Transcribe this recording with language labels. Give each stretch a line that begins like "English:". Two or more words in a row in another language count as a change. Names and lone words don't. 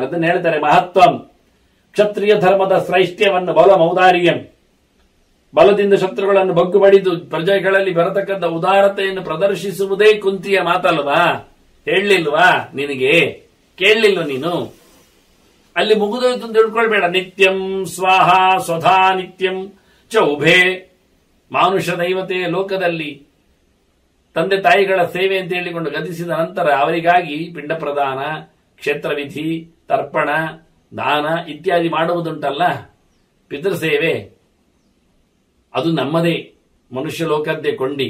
Kannada: ಅದನ್ನ ಹೇಳ್ತಾರೆ, ಮಹತ್ವಂ ಕ್ಷತ್ರಿಯ ಧರ್ಮದ ಶ್ರೈಷ್ಟ್ಯವನ್ನು
Sanskrit: ಬಲ ಮೌದಾರ್ಯಂ,
Kannada: ಬಲದಿಂದ ಶತ್ರುಗಳನ್ನು ಬಗ್ಗು ಬಡಿದು ಪ್ರಜೆಗಳಲ್ಲಿ ಬರತಕ್ಕಂಥ ಉದಾರತೆಯನ್ನು ಪ್ರದರ್ಶಿಸುವುದೇ ಕುಂತಿಯ ಮಾತಲ್ವಾ? ಹೇಳಲಿಲ್ವಾ ನಿನಗೆ? ಕೇಳಲಿಲ್ವ ನೀನು? ಅಲ್ಲಿ ಮುಗಿದೋಯ್ತು ಅಂತ ತಿಳ್ಕೊಳ್ಬೇಡ.
Sanskrit: ನಿತ್ಯಂ ಸ್ವಾಹ ಸ್ವಧಾ ನಿತ್ಯಂ ಚ ಉಭೇ.
Kannada: ಮಾನುಷ ದೈವತೆ ಲೋಕದಲ್ಲಿ ತಂದೆ ತಾಯಿಗಳ ಸೇವೆ ಅಂತ ಹೇಳಿಕೊಂಡು ಗತಿಸಿದ ನಂತರ ಅವರಿಗಾಗಿ ಪಿಂಡ ಪ್ರದಾನ, ಕ್ಷೇತ್ರವಿಧಿ, ತರ್ಪಣ, ದಾನ ಇತ್ಯಾದಿ ಮಾಡುವುದುಂಟಲ್ಲ, ಪಿತೃಸೇವೆ, ಅದು ನಮ್ಮದೇ ಮನುಷ್ಯ ಲೋಕದ್ದೇ ಕೊಂಡಿ.